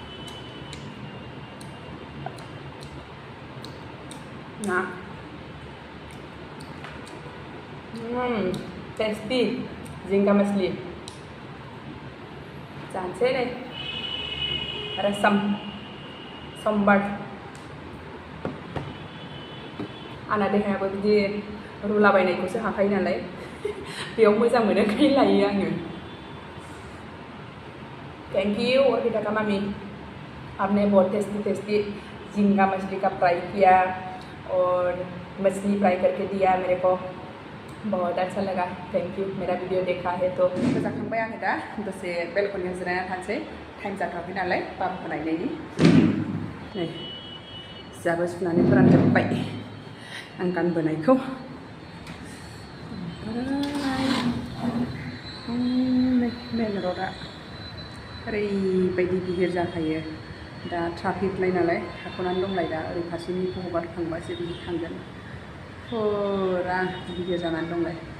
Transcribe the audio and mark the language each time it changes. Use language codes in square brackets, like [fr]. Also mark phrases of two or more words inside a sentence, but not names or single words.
[brx] ना टेस्टी [hi] झींगा मछली [brx] जानोसै नै रसम सम्बार आंना देहायाबो बिदि रुलाबायनायखौसो हाखायो नालाय बेयाव मोजां मोनो ओंखायनो लायो आङो [en] thank you [hi] अर्पिता का मम्मी आपने बहुत टेस्टी झींगा मछली का फ्राई किया और मछली फ्राई करके दिया मेरे को बहुत अच्छा लगा [en] thank you [hi] मेरा वीडियो देखा है तो [brx] जाखांबाय आङो दा दसे बेलकनियाव जिरायना थानोसै टाइम जाथ'वाखै नालाय बाबुखौ नायनायनि नै जाबो सुनानै फोरानजोब्बाय आं गानबोनायखौ मेन रडआ ओरैबायदि गिदिर जाखायो दा ट्राफिकलाय नालाय थाथ'नानै दंलाय दा ओरै फारसेनिखौ हगारखांबासो बिदि थांगोन फुरा गिदिर जानानै दंलाय